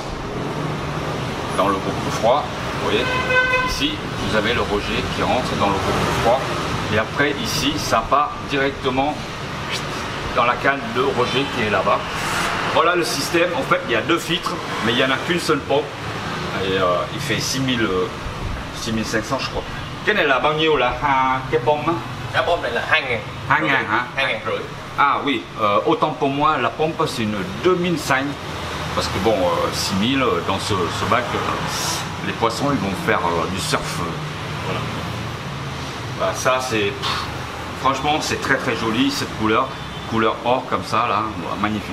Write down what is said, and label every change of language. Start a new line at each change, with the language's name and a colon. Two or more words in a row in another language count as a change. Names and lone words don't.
French: Dans le groupe froid, vous voyez, ici vous avez le rejet qui rentre dans le groupe froid. Et après ici ça part directement dans la canne de rejet qui est là-bas. Voilà le système. En fait il y a deux filtres, mais il n'y en a qu'une seule pompe. Et il fait 6500 je crois.
Vietnamese: Cái này là bao nhiêu là cái pompe? Cái pompe này là 2.000. 2.000 hả? 2.500.
French: Ah oui, autant pour moi la pompe c'est une 2005. Parce que bon, 6000 dans ce bac, les poissons ils vont faire du surf. Voilà. Bah, ça c'est, franchement c'est très joli cette couleur or comme ça là, magnifique.